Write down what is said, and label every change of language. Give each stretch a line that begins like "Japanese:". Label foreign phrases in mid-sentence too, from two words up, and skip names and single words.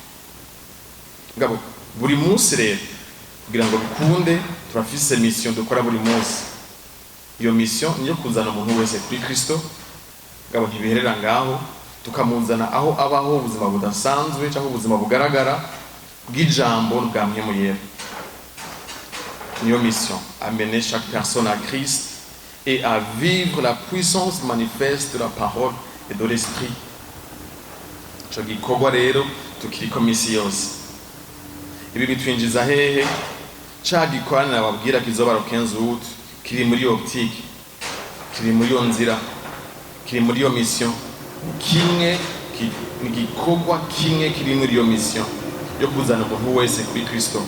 Rundi: Ngabo buri munsi rero kugira ngo bikunde turafise mission dukora buri munsi. Iyo mission niyo kuzana umuntu wese kuri Kristo. Ngabo ntibiherera ngaho, tukamuzana aho abaho ubuzima budasanzwe cyangwa ubuzima bugaragara bw'ijambo bwa Mpwemu Yera.
French: Niyo mission, amener chaque personne à Christ et à vivre la puissance manifeste de la parole et de l'esprit.
Rundi: Ico gikorwa rero tukiriko misi yose. Ibi bitwinjiza hehe? Ca gikorana nababwira kizoba ro 15 août kiri muri optique, kiri muri yo nzira, kiri muri yo mission. Kimwe ni gikorwa kimwe kiri muri yo mission yo kuzana umuntu wese kuri Kristo.